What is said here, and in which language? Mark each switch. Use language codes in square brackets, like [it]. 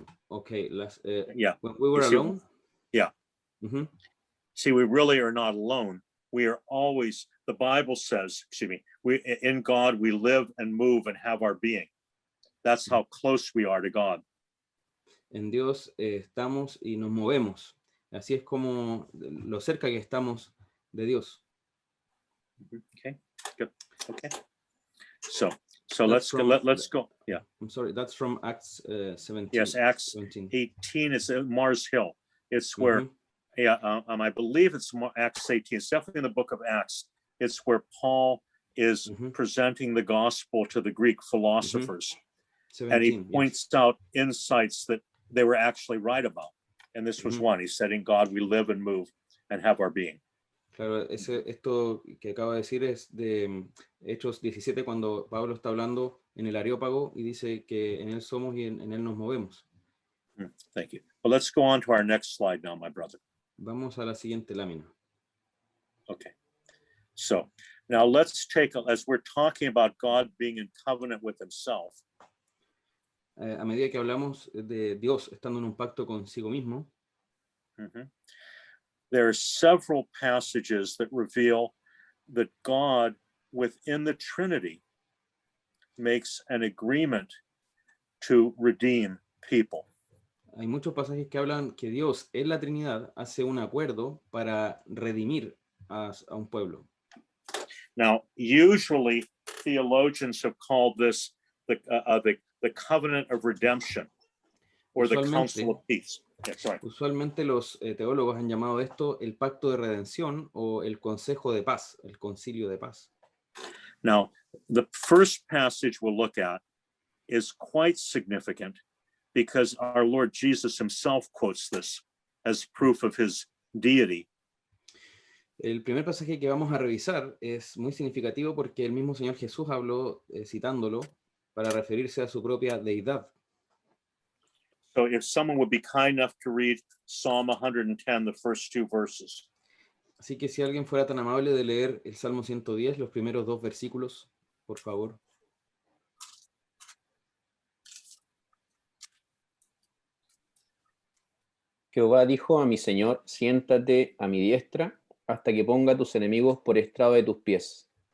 [en] Okay, Yeah. when we were You see- alone? Yeah. Mhm. See, we really are not alone. We are always, the Bible says, in God we live and move and have our being. That's how close we are to God. [es] En Dios estamos y nos movemos. Así es como lo cerca que estamos de Dios. [en] Okay, good. Okay. So That's let's go. Yeah. I'm sorry, that's from Acts 17. Yes, Acts 17. 18 is at Mars Hill. It's where, I believe it's Acts 18. It's definitely in the book of Acts. It's where Paul is presenting the gospel to the Greek philosophers. 17, And he yes. points out insights that they were actually right about. And this was one. He said, in God we live and move and have our being. [es] Claro, esto que acabo de decir es de Hechos 17, cuando Pablo está hablando en el Areópago y dice que en él somos y en él nos movemos. [en] Thank you. Well, let's go on to our next slide now, my brother. [es] Vamos a la siguiente lámina. [en] Okay. So now let's as we're talking about God being in covenant with himself, [es] A medida que hablamos de Dios estando en un pacto consigo mismo, [en] there are several passages that reveal that God within the Trinity makes an agreement to redeem people. [es] hay muchos pasajes que hablan que Dios en la Trinidad hace un acuerdo para redimir a un pueblo. [en] Now, usually theologians have called this the covenant of redemption or the council of peace. Yeah, sorry. [es] Usualmente los teólogos han llamado esto el pacto de redención o el consejo de paz, el concilio de paz. [en] Now, the first passage we'll look at is quite significant because our Lord Jesus himself quotes this as proof of his deity. [es] El primer pasaje que vamos a revisar es muy significativo porque el mismo Señor Jesús habló, citándolo, para referirse a su propia deidad. [en] So if someone would be kind enough to read Psalm 110, the first two verses. [es] Así que si alguien fuera tan amable de leer el Salmo 110, los primeros dos versículos, por favor. Jehová dijo a mi Señor, siéntate a mi diestra, hasta que ponga tus enemigos por estrado de tus pies.